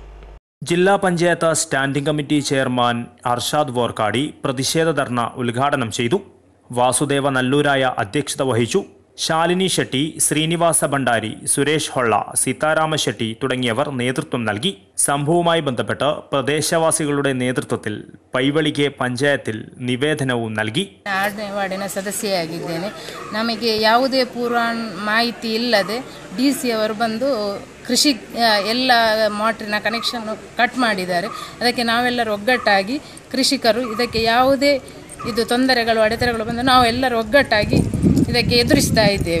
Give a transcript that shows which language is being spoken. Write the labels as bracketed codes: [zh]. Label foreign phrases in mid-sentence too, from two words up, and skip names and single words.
[ml] ജില്ലാ പഞ്ചായത്ത് സ്റ്റാൻഡിംഗ് കമ്മിറ്റി ചെയർമാൻ അർഷാദ് വോർക്കാടി പ്രതിഷേധ ധർണ ഉദ്ഘാടനം ചെയ്തു. വാസുദേവ നല്ലൂരായ അധ്യക്ഷത വഹിച്ചു. ശാലിനി ഷെട്ടി, ശ്രീനിവാസ ഭണ്ഡാരി, സുരേഷ് ഹൊള്ള, സീതാരാമ ഷെട്ടി തുടങ്ങിയവർ നേതൃത്വം നൽകി. സംഭവവുമായി ബന്ധപ്പെട്ട് പ്രദേശവാസികളുടെ നേതൃത്വത്തിൽ പൈവളിಗೆ പഞ്ചായത്തിൽ നിവേദനവും നൽകി. [kn] ವಾರ್ಡಿನ ಸದಸ್ಯೆಯಾಗಿದ್ದೇನೆ. ನಮಗೆ ಯಾವುದೇ ಪೂರ್ವ ಮಾಹಿತಿ ಇಲ್ಲದೆ DC ಅವರು ಬಂದು ಕೃಷಿ ಎಲ್ಲ ಮೋಟ್ರಿನ ಕನೆಕ್ಷನ್ ಕಟ್ ಮಾಡಿದ್ದಾರೆ. ಅದಕ್ಕೆ ನಾವೆಲ್ಲರೂ ಒಗ್ಗಟ್ಟಾಗಿ ಕೃಷಿಕರು ಇದಕ್ಕೆ ಯಾವುದೇ ಇದು ತೊಂದರೆಗಳು ಅಡೆತಡೆಗಳು ಬಂದು ನಾವು ಎಲ್ಲರೂ ಒಗ್ಗಟ್ಟಾಗಿ ಇದಕ್ಕೆ ಎದುರಿಸ್ತಾ ಇದ್ದೇವೆ.